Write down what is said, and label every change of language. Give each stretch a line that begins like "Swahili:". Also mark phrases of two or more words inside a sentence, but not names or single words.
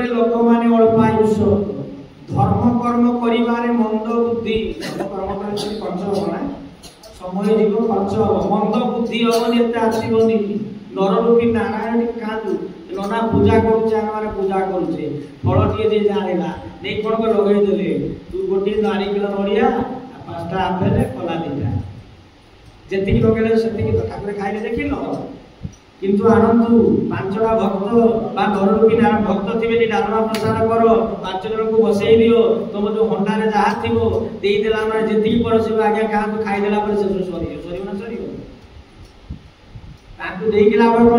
Odia: ଲୋକମାନେ ଅଳ୍ପ ଆୟୁଷ, ଧର୍ମ କର୍ମ କରିବାରେ ମନ୍ଦ ବୁଦ୍ଧି, କର୍ମ ଖର୍ଚ୍ଚ ହବ ନା, ସମୟ ଯିବ, ଖର୍ଚ୍ଚ ହବ, ମନ୍ଦ ବୁଦ୍ଧି ହବନି, ଏତେ ଆସିବନି। ନରରୂପୀ ନାରାୟଣ ଖାଆନ୍ତୁ, ନନା ପୂଜା କରୁଛେ, ଆମେ ପୂଜା କରୁଛେ, ଫଳ ଟିକେ ଯେ ଜାଣିଲା ନେଇ କଣ ଲଗେଇଦେଲେ, ତୁ ଗୋଟିଏ 4 କିଲୋ ନଡ଼ିଆ, 5ଟା ଆପେଲ, କଲା 2ଟା, ଯେତିକି ଲଗେଇଲେ ସେତିକି ଠାକୁର ଖାଇଲେ ଦେଖିଲ। କିନ୍ତୁ ଆନନ୍ଦୁ 5ଟା ଭକ୍ତ ବା ନରରୂପୀ ନାରାୟଣ ଭକ୍ତ ଥିବେ, ଡାଲମା ପ୍ରସାଦ କର, 5 ଜଣକୁ ବସାଇ ଦିଅ, ତୁମର ଯେ ହଣ୍ଡାରେ ଯାହା ଥିବ ଦେଇଦେଲା ମାନେ ଯେତିକି ପରସିବ ଆଜ୍ଞା ଖାଆନ୍ତୁ, ଖାଇଦେଲା ପରେ ଶେଷ ସରିବ ନା ସରିବ? ତାଙ୍କୁ ଦେଇକି ଲାଭ କଣ?